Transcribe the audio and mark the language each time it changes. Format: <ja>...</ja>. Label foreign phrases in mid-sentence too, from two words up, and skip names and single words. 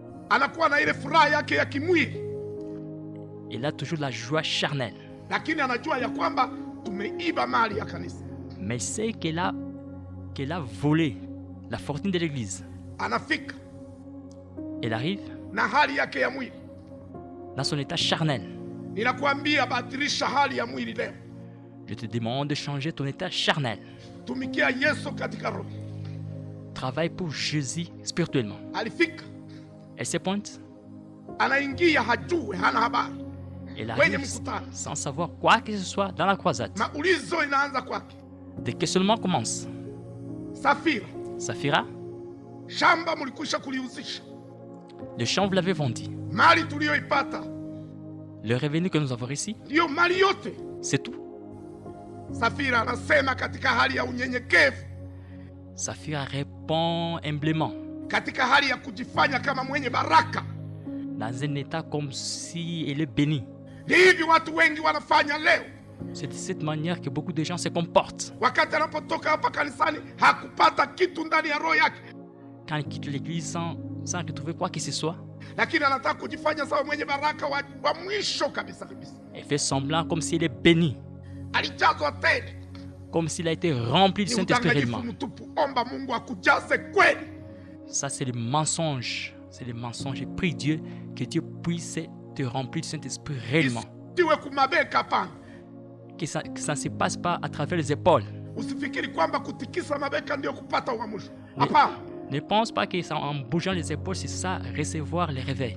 <fr>Il a toujours la joie charnelle. Mais il sait qu'elle a volé la fortune de l'église. Elle arrive dans son état charnel.</fr> <sw>Ninakuambia badilisha hali ya mwili leo.</sw> <fr>Je te demande de changer ton état charnel.</fr> <sw>Tumikia Yesu katika roho.</sw> <fr>Travaille pour Jésus spirituellement.</fr> <sw>Alifika.</sw> <fr>Elle se pointe.</fr> <sw>Anaingia hajue, hana habari.</sw> <fr>Elle arrive sans savoir quoi que ce soit dans la croisade.</fr> <sw>Maulizo inaanza kwake.</sw> <fr>Des questionnements commencent. Safira. Safira.</fr> <sw>Shamba mulikwisha kuliuzisha.</sw> <fr>Le champ vous l'avez vendu.</fr> <sw>Mali tuliyoipata.</sw> <fr>Le revenu que nous avons ici.</fr> <sw>Ndio mali yote.</sw> <fr>C'est tout.</fr> <sw>Safira anasema katika hali ya unyenyekevu.</sw> <fr>Safira répond humblement.</fr> <sw>Katika hali ya kujifanya kama mwenye baraka.</sw> <fr>Dans un état comme si elle est bénie.</fr> <sw>Hivi watu wengi wanafanya leo.</sw> <fr>C'est de cette manière que beaucoup de gens se comportent.</fr> <sw>Wakati anapotoka hapa kanisani hakupata kitu ndani ya roho yake.</sw> <fr>Quand il quitte l'église sans retrouver quoi que ce soit.</fr> <sw>Lakini anataka kujifanya sawa mwenye baraka wa mwisho kabisa kabisa.</sw> <fr>Elle fait semblant comme si elle est bénie.</fr> <sw>Alijazwa tele.</sw> <fr>Comme s'il a été rempli du Saint-Esprit réellement.</fr> <sw>Omba Mungu akujaze kweli.</sw> <fr>Ça c'est le mensonge. C'est le mensonge. Je prie Dieu que Dieu puisse te remplir du Saint-Esprit réellement. Que ça ne se passe pas à travers les épaules. Ne pense pas que ça, en bougeant les épaules, c'est ça, recevoir le réveil.</fr>